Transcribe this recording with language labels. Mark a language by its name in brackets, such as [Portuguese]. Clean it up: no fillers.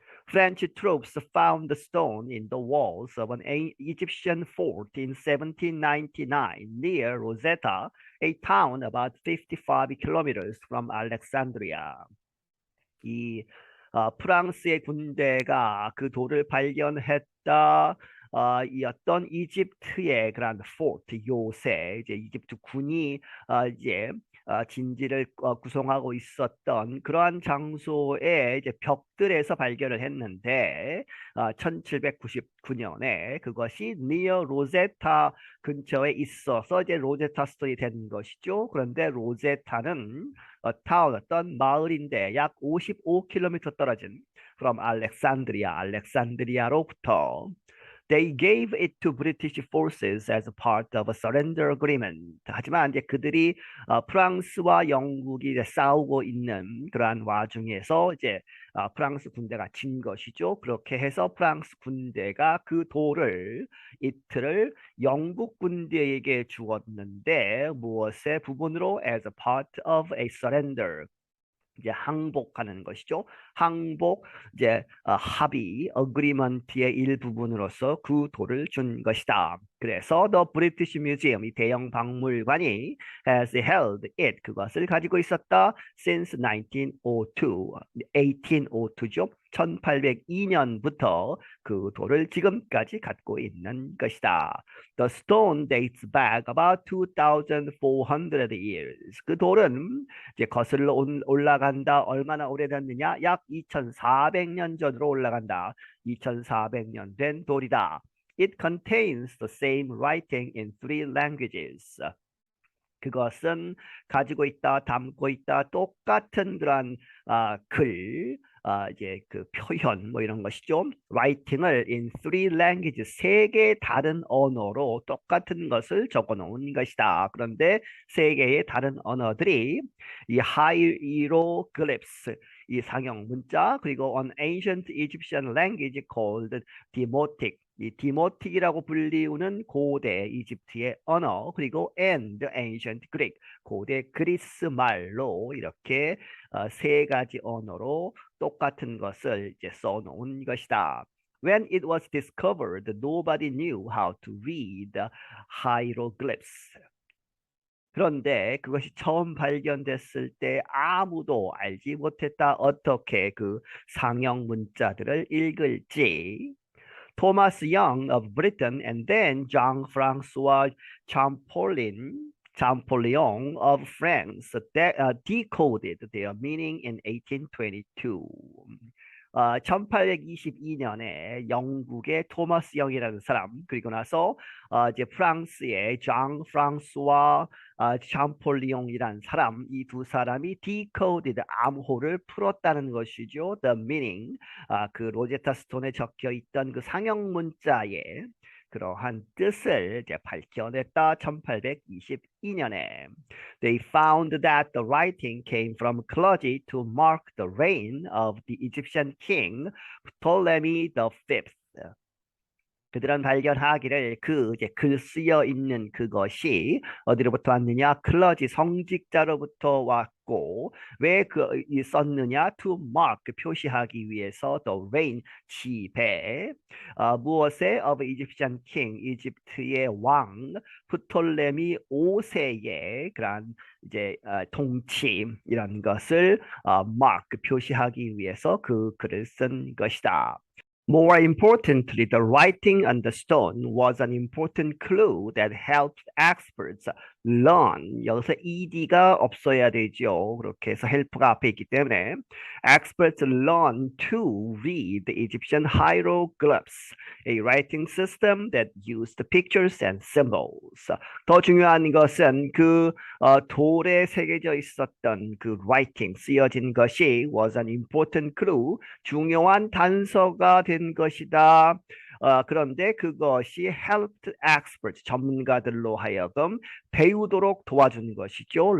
[English] French troops found the stone in the walls of an Egyptian fort in 1799 near Rosetta, a town about 55 kilometers from Alexandria. [Korean] 이 프랑스의 군대가 그 돌을 발견했다. 이 어떤 이집트의 그런 포트 요새 이제 이집트 군이 이제 진지를 구성하고 있었던 그러한 장소에 이제 벽들에서 발견을 했는데 1799년에 그것이 니어 로제타 근처에 있어서 이제 로제타 스톤이 된 것이죠. 그런데 로제타는 타운 어떤 마을인데 약 55km 떨어진 from 알렉산드리아로부터 [English] They gave it to British forces as a part of a surrender agreement. [Korean] 하지만 이제 그들이 프랑스와 영국이 이제 싸우고 있는 그러한 와중에서 이제 프랑스 군대가 진 것이죠. 그렇게 해서 프랑스 군대가 그 돌을 이틀을 영국 군대에게 주었는데 무엇의 부분으로 [English] as a part of a surrender [Korean] 이제 항복하는 것이죠. 항복 이제 합의 어그리먼트의 일부분으로서 그 돌을 준 것이다. 그래서 [English] The British Museum [Korean] 이 대영 박물관이 [English] has held it [Korean] 그것을 가지고 있었다 [English] since 1902 [Korean] 1802죠. 1802년부터 그 돌을 지금까지 갖고 있는 것이다. [English] The stone dates back about 2,400 years. [Korean] 그 돌은 이제 거슬러 올라간다. 얼마나 오래됐느냐? 약 2,400년 전으로 올라간다. 2,400년 된 돌이다. [English] It contains the same writing in three languages. [Korean] 그것은 가지고 있다, 담고 있다, 똑같은 그러한 글, 이제 그 표현 뭐 이런 것이죠. writing을 [English] in three languages, [Korean] 세 개의 다른 언어로 똑같은 것을 적어 놓은 것이다. 그런데 세 개의 다른 언어들이 이 hieroglyphs, 이 상형 문자, 그리고 [English] an ancient Egyptian language called Demotic, [Korean] 이 디모틱이라고 불리우는 고대 이집트의 언어, 그리고 [English] and ancient Greek, [Korean] 고대 그리스 말로 이렇게 세 가지 언어로 똑같은 것을 이제 써놓은 것이다. [English] When it was discovered, nobody knew how to read hieroglyphs. [Korean] 그런데 그것이 처음 발견됐을 때 아무도 알지 못했다. 어떻게 그 상형 문자들을 읽을지. [English] Thomas Young of Britain and then Jean-François Champollion of France decoded their meaning in 1822. [Korean] 1822년에 영국의 토마스 영이라는 사람, 그리고 나서 이제 프랑스의 장 프랑스와 샴폴리옹이라는 사람, 이 두 사람이 decoded, 암호를 풀었다는 것이죠. [English] The meaning, [Korean] 그 로제타 스톤에 적혀 있던 그 상형 문자의 그러한 뜻을 이제 밝혀냈다. 1822년에 [English] They found that the writing came from clergy to mark the reign of the Egyptian king Ptolemy the Fifth. [Korean] 그들은 발견하기를 그 이제 글 쓰여 있는 그것이 어디로부터 왔느냐? 클러지 성직자로부터 왔고, 왜 이 썼느냐? [English] To mark, [Korean] 표시하기 위해서 [English] the reign, [Korean] 지배, 무엇에? [English] Of Egyptian king, [Korean] 이집트의 왕 프톨레미 5세의 그런 이제 통치이라는 것을 mark, 표시하기 위해서 그 글을 쓴 것이다. [English] More importantly, the writing on the stone was an important clue that helped experts learn. [Korean] 여기서 ed가 없어야 되죠. 그렇게 해서 help가 앞에 있기 때문에 [English] experts learn to read the Egyptian hieroglyphs, a writing system that used pictures and symbols. [Korean] 더 중요한 것은 그 돌에 새겨져 있었던 그 writing, 쓰여진 것이 [English] was an important clue, [Korean] 중요한 단서가 된 것이다. 그런데 그것이 [English] helped experts, [Korean] 전문가들로 하여금 배우도록 도와준 것이죠.